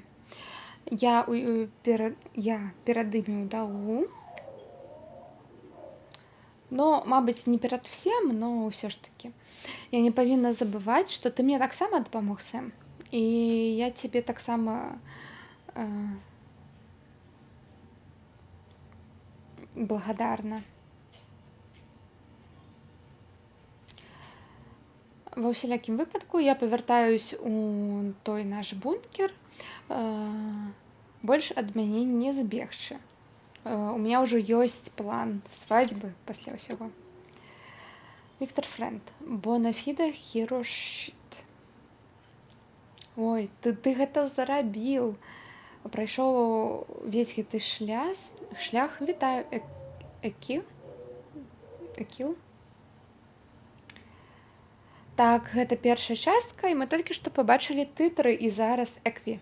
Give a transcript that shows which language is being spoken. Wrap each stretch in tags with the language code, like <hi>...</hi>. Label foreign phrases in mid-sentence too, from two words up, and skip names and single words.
<be>Я перад імі ў даўгу. Но, мабыць, не перад всем, но ўсё ж такі. Я не павінна забываць, што ты мне таксама дапамог, Сэм. І я цябе таксама благодарна. Ва ўсялякім выпадку я павяртаюсь у той наш бункер. Больш ад мяне не збегчы. У меня ўжо ёсць план свадьбы пасля ўсяго. Віктор Фрэнд.</be> <en>Bona fide hero shit.</en> <be>Ой, ты гэта зарабіў. Прайшоў увесь гэты шлях. Вітаю, Экіл. Так, гэта першая частка, і мы толькі што пабачылі тытры, і зараз Экві.</be>